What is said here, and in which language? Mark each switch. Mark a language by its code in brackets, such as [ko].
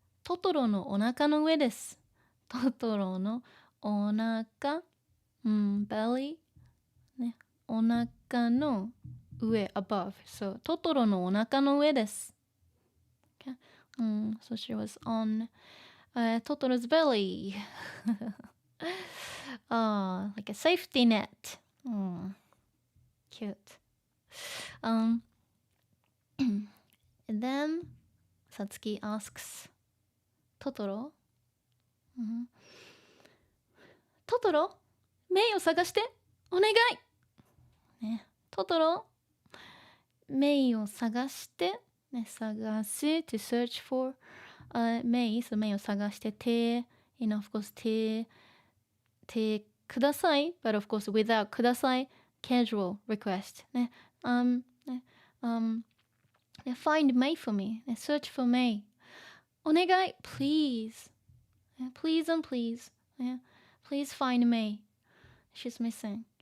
[ja] トトロのお腹の上です。トトロのお腹、 [en] belly、 [ja] ね、お腹の上、 [en] above. [ja] So トトロのお腹の上です。 [en] Okay? So she was on Totoro's belly. Like a safety net. Cute. And then Satsuki asks [ja] トトロ、トトロメイを探してお願い、ね、トトロメイを探して、ね、探す [en] to search for、 [ja] メイ、so メイを探して手、 [en] of course [ja] 手ください [en] but of course without ください casual request ね、ね、find May for me ね、search for May お願い please ね、please and please ね、please find May she's missing